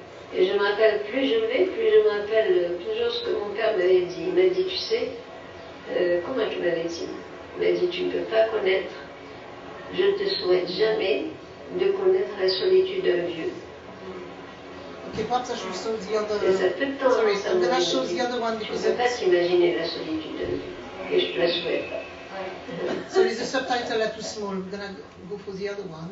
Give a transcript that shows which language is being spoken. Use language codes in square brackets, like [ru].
[fr] Et je me rappelle, plus je me rappelle toujours ce que mon père m'avait dit. Il m'a dit, tu sais, comment il m'avait dit? Il m'a dit, tu ne peux pas connaître, je ne te souhaite jamais de connaître la solitude d'un vieux. [en] Okay, perhaps I should show the other. [fr] Et ça fait le temps. [en] Sorry, I'm going to show the other one [fr] Tu [en] because [fr] ne peux pas t'imaginer la solitude d'un vieux. Et je te la souhaite. [en] Sorry, the subtitles are too small. We're going to go for the other one.